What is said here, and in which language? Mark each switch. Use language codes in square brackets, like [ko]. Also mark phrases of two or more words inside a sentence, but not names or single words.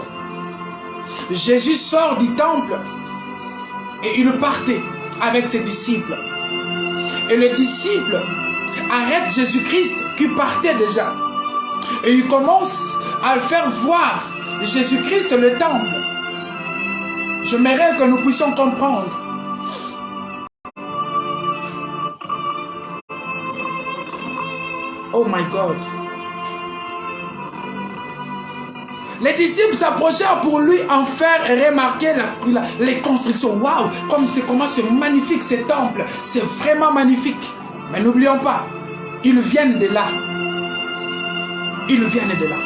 [fr] Jésus sort du temple et il partait avec ses disciples. Et les disciples arrêtent Jésus-Christ qui partait déjà. Et ils commencent à faire voir Jésus-Christ le temple. J'aimerais que nous puissions comprendre. [en] Oh my God. [fr] Les disciples s'approchèrent pour lui en faire remarquer les constructions. Waouh, comment c'est magnifique ce temple. C'est vraiment magnifique. Mais n'oublions pas, ils viennent de là. Ils viennent de là.